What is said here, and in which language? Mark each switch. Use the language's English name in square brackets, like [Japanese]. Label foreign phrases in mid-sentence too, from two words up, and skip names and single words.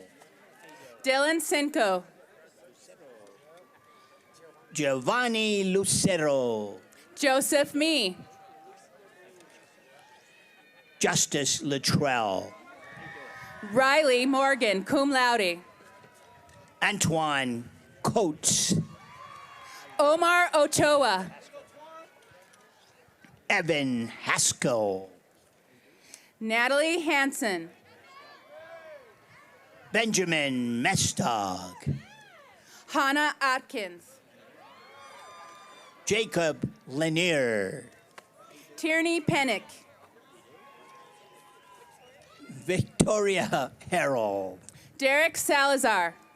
[English] Dylan Cinco. Giovanni Lucero. Joseph Me. Justice Luttrell. Riley Morgan, [Latin] cum laude. [English] Antoine Coates. Omar Ochoa. Evan Haskell. Natalie Hansen. Benjamin Mestog. Hannah Atkins. Jacob Lanier. Tierney Pennick. Victoria Harold. Derek Salazar.